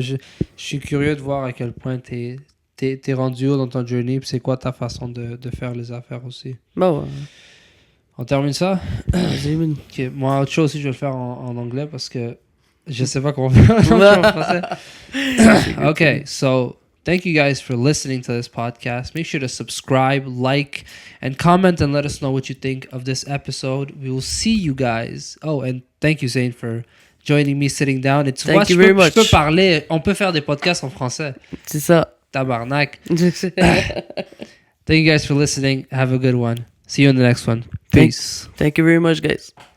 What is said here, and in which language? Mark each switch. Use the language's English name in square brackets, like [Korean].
[French] Je suis curieux de voir à quel point t'es rendu haut dans ton journey, puis c'est quoi ta façon de faire les affaires aussi. Bah ouais. On termine ça? Vas-y, man. Ok, moi, autre chose aussi, je vais le faire en anglais parce que je sais pas comment faire en français. [English] Okay, so thank you guys for listening to this podcast. Make sure to subscribe, like, and comment and let us know what you think of this episode. We will see you guys. Oh, and thank you, Zane, for joining me sitting down. [French] Et tu [English] Thank [French] vois, [English] you [French] je [English] very [French] peux [English] much. [French] parler, on peut faire des podcasts en français. C'est ça. Tabarnak. [English] Thank you guys for listening. Have a good one. See you in the next one. Peace. Thank you very much, guys.